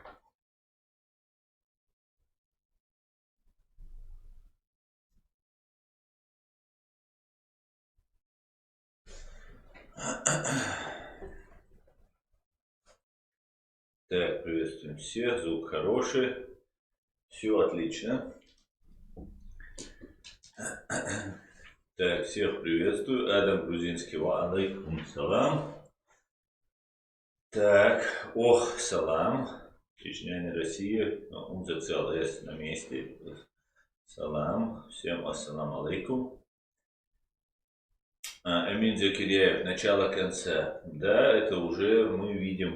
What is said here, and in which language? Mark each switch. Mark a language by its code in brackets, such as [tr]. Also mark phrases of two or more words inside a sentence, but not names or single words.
[ru] Так, приветствуем всех, звук хороший, все отлично. Так, всех приветствую, Адам Грузинский, [ar] وعليكم السلام. [ru] Так, ох, салам, Чечня не Россия, [de] unser CLS [ru] на месте. Салам, всем [ar] السلام عليكم. [ru] Эмин Закиряев, начало-конца. Да, это уже мы видим.